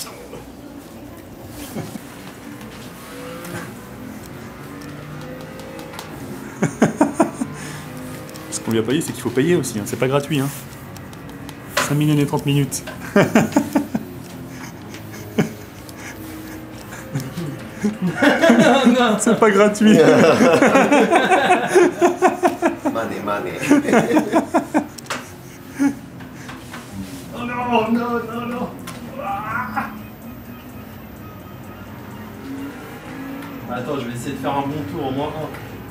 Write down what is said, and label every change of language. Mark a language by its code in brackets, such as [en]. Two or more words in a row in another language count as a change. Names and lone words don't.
[fr] Ce qu'on lui a pas dit, c'est qu'il faut payer aussi, hein. C'est pas gratuit. Hein. 5 minutes et 30 minutes. Non, c'est pas gratuit. [ja] マネーマネー [fr] Oh non, non, non, non. Attends, je vais essayer de faire un bon tour, au moins un.